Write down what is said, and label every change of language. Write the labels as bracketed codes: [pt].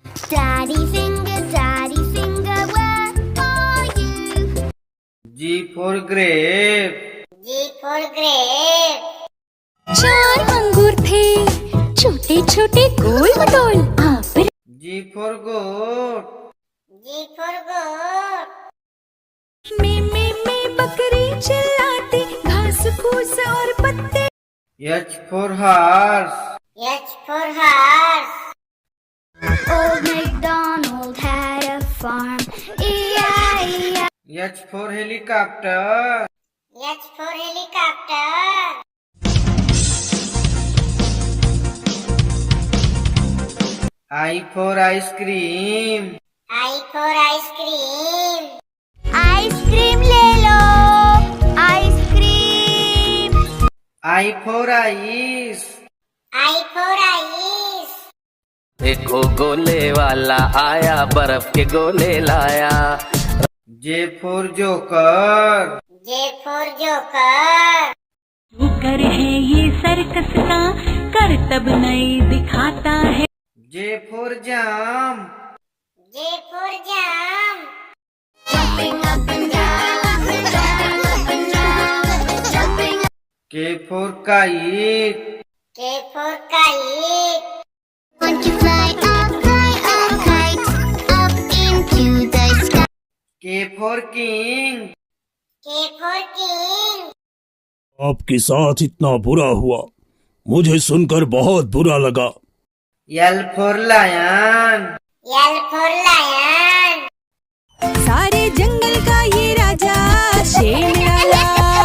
[en] daddy finger where are you G for grape. G for grape. [hi] 4 अंगूर थे छोटे छोटे गोल मटोल आप [en] G for goat. G for goat. [hi] में बकरी चिल्लाती घास फूस और पत्ते [en] H for horse. H for horse. Old MacDonald had a farm E-I-E-I H for helicopter. H for helicopter. I for ice cream. I for ice cream. [hi] Ice cream ले लो ice cream [en] I for ice. I for ice. [hi] देखो गोले वाला आया बर्फ के गोले लाया [en] J for joker. J for joker. [hi] Joker है ये सर्कस का करतब नहीं दिखाता है [en] J for jump. J for jump. jumping up and down jumping up and down jumping K for kite. K for kite. want to fly up kite up into the sky K for king. K for king. [hi] आपके साथ इतना बुरा हुआ मुझे सुनकर बहुत बुरा लगा। [en] L for lion. L for lion. [hi] सारे जंगल का ये राजा शेर निराला